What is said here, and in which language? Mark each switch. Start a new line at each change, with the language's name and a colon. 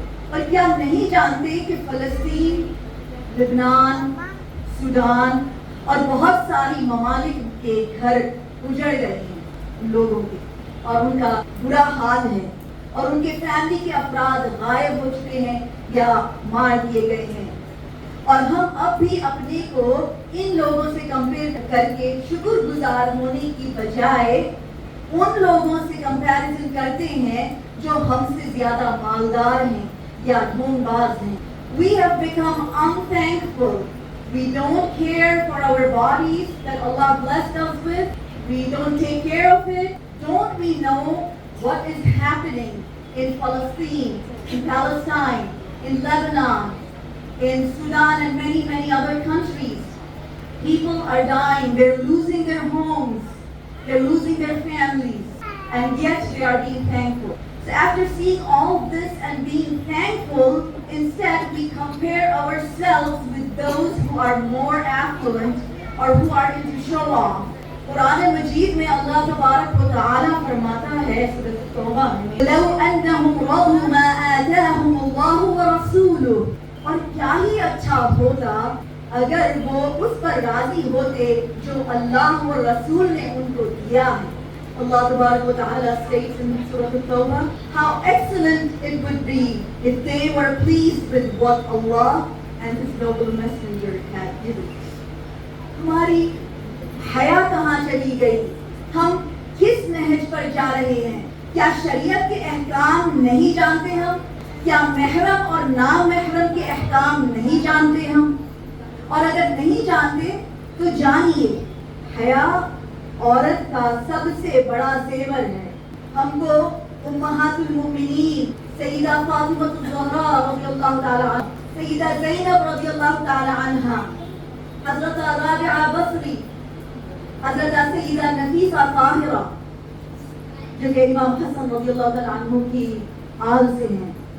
Urdu: اور کیا نہیں جانتے کہ فلسطین, لبنان, سودان اور بہت ساری ممالک کے گھر اجڑ گئے ہیں ان لوگوں کے, اور ان کا برا حال ہے, اور ان کے فیملی کے افراد غائب ہو چکے ہیں یا مار دیے گئے ہیں. اور ہم اب بھی اپنے کو ان لوگوں سے کمپیئر کر کے شکر گزار ہونے کی بجائے ان لوگوں سے کمپیریزن کرتے ہیں جو ہم سے زیادہ مالدار ہیں یا ڈھونگ باز ہیں.
English: We have become unthankful. We don't care for our bodies that Allah blessed us with. We don't take care of it. Don't we know what is happening in Palestine, in Palestine, in Lebanon, in Sudan and many, many other countries? People are dying, they're losing their homes, they're losing their families, and yet they are being thankful. So after seeing all this and being thankful, instead we compare ourselves with those who are more affluent or who are into show off.
Urdu: قرآن مجید میں اللہ تبارک و تعالیٰ فرماتا ہے سورۃ التوبہ میں
Arabic: لو انہم رضوا ما آتاہم اللہ ورسولہ,
Urdu: اور کیا ہی اچھا ہوتا اگر وہ اس پر راضی ہوتے جو اللہ اور رسول نے ان کو دیا ہے.
English: Allah Tabarak wa Ta'ala states in Surah At-Tawbah, how excellent it would be if they were pleased with what Allah and His noble messenger had given.
Urdu: ہماری حیا کہاں چلی گئی؟ ہم کس نہج پر جا رہے ہیں؟ کیا شریعت کے احکام نہیں جانتے ہم؟ کیا محرم اور نامحرم کے احکام نہیں جانتے ہم؟ اور اگر نہیں جانتے تو جانیے، حیا عورت کا سب سے بڑا زیور ہے۔ ہم کو امہات المؤمنین سیدہ فاطمہ الزہرا رضی اللہ تعالی عنہ، سیدہ زینب رضی اللہ تعالی عنہ، حضرت رابعہ بصری، حضرت سیدہ نفیسہ طاہرہ جو کہ امام حسن رضی اللہ تعالی عنہ کی آل سے ہیں،